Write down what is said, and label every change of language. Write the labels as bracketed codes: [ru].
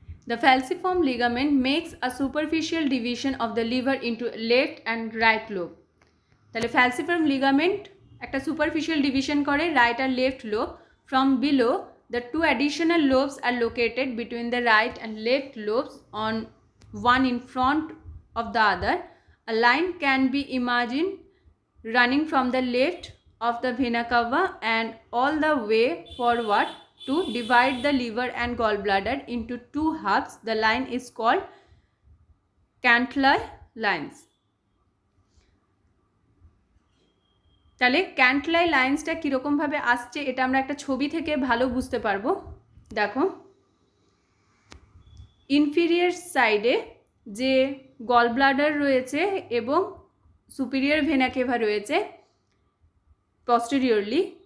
[en] The falciform ligament makes a superficial division of the liver into left and right lobe. [bn] তাহলে falciform ligament একটা superficial division করে right আর left lobe. [en] From below, the two additional lobes are located between the right and left lobes, on one in front of the other. A line can be imagined running from the left of the vena cava and all the way forward to divide the liver and gallbladder into two halves. The line is called Cantley lines. [bn] তাহলে ক্যান্টলাই লাইন্সটা কীরকমভাবে আসছে এটা আমরা একটা ছবি থেকে ভালো বুঝতে পারবো। দেখো ইনফিরিয়ার সাইডে যে গল ব্লাডার রয়েছে এবং সুপিরিয়র ভেনা কেভা রয়েছে পস্টেরিয়রলি,